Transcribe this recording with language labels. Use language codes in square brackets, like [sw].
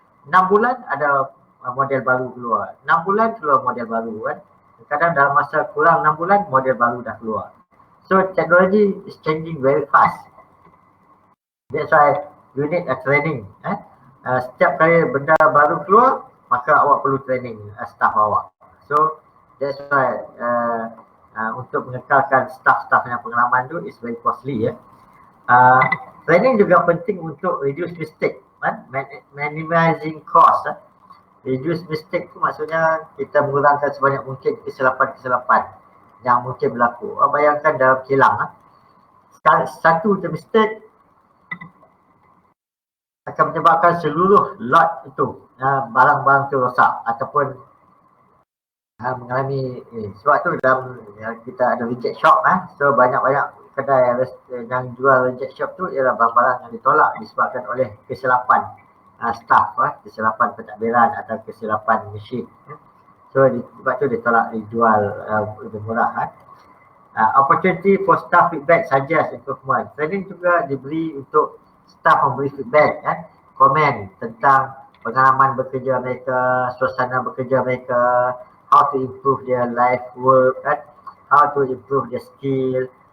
[ms] 6 bulan ada model baru keluar. 6 bulan keluar model baru Kadang dalam masa kurang 6 bulan model baru dah keluar. [en] So technology is changing very fast. That's why you need a training. [ms] Setiap kali benda baru keluar, maka awak perlu training staff awak. [en] So that's why [ms] untuk mengekalkan staff-staff yang pengalaman tu [en] is very costly. Training [ms] juga penting untuk [en] reduce mistake, minimizing cost. Reduce mistake [ms] tu maksudnya kita mengurangkan sebanyak mungkin kesilapan-kesilapan yang mungkin berlaku. Bayangkan dalam kilang, satu je mistake akan menyebabkan seluruh lot itu barang-barang tu rosak ataupun mengalami sebab tu dalam kita ada reject shop. So banyak-banyak kedai yang jual reject shop tu ialah barang-barang yang ditolak disebabkan oleh kesilapan staff, kesilapan pentadbiran atau kesilapan mesin. So sebab tu ditolak dijual lebih murah. [en] Opportunity for staff feedback, suggest improvement. [ms] Training juga diberi untuk staff memberi feedback, komen tentang pengalaman bekerja mereka, suasana bekerja mereka, [en] how to improve their life work, how to improve their skill.